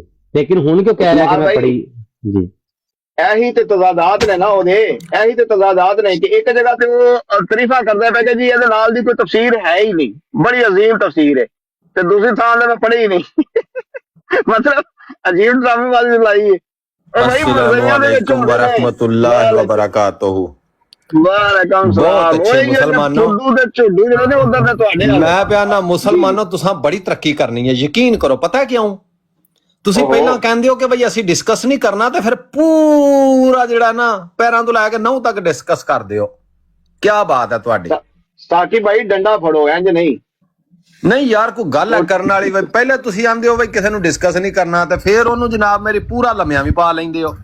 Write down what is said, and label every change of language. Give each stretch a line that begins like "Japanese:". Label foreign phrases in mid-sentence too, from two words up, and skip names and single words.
Punjabi: ਲੇਕਿਨ ਹੁਣ ਕਿਉਂ ਕਹਿ ਰਿਹਾ ਕਿ ਮੈਂ ਪੜ੍ਹੀ? ਜੀ ਇਹੀ ਤੇ ਤਜ਼ਾਦਾਤ ਨੇ ਨਾ ਉਹਦੇ, ਇਹੀ ਤੇ ਤਜ਼ਾਦਾਤ ਨੇ ਕਿ ਇੱਕ ਜਗ੍ਹਾ ਤੇ ਉਹ ਤਾਰੀਫਾਂ ਕਰਦਾ ਪਿਆ ਕਿ ਜੀ ਇਹਦੇ ਨਾਲ ਦੀ ਕੋਈ ਤਫਸੀਰ ਹੈ ਹੀ ਨਹੀਂ, ਬੜੀ ਅਜ਼ੀਮ ਤਫਸੀਰ ਹੈ, ਤੇ ਦੂਸਰੀ ਥਾਂ ਤੇ ਮੈਂ ਪੜ੍ਹੀ ਹੀ ਨਹੀਂ। ਮਤਲਬ ਅਜੀਬ ਡਰਾਮੇਬਾਜ਼ੀ ਲਾਈ ਹੈ।
Arabic: السلام عليكم ورحمة الله وبركاته.
Urdu: بہت اچھے مسلمانوں,
Punjabi: ਮੈਂ ਪਿਆਨਾ ਮੁਸਲਮਾਨੋਂ ਤੁਸਾਂ ਬੜੀ ਤਰੱਕੀ ਕਰਨੀ ਹੈ, ਯਕੀਨ ਕਰੋ।
Urdu: پتا ہے کیوں?
Punjabi: ਤੁਸੀਂ ਪਹਿਲਾਂ ਕਹਿੰਦੇ ਹੋ ਕਿ ਬਈ ਅਸੀਂ ਡਿਸਕਸ ਨਹੀਂ ਕਰਨਾ, ਤੇ ਫਿਰ ਪੂਰਾ ਜਿਹੜਾ ਨਾ ਪੈਰਾਂ ਤੋਂ ਲੈ ਕੇ ਨਹੁੰ ਤੱਕ ਡਿਸਕਸ ਕਰਦੇ ਹੋ। ਕੀ ਬਾਤ ਹੈ ਤੁਹਾਡੀ? ਸਾਕੀ ਭਾਈ ਡੰਡਾ ਫੜੋ, ਇੰਜ ਨਹੀਂ ਯਾਰ ਕੋਈ ਗੱਲ ਹੈ ਕਰਨ ਵਾਲੀ। ਪਹਿਲੇ ਤੁਸੀਂ ਆਂਦੇ ਹੋ ਬਈ ਕਿਸੇ ਨੂੰ ਡਿਸਕਸ ਨਹੀਂ ਕਰਨਾ, ਤੇ ਫਿਰ ਉਹਨੂੰ ਜਨਾਬ ਮੇਰੀ ਪੂਰਾ ਲੰਮਿਆਂ ਵੀ ਪਾ ਲੈਂਦੇ ਹੋ।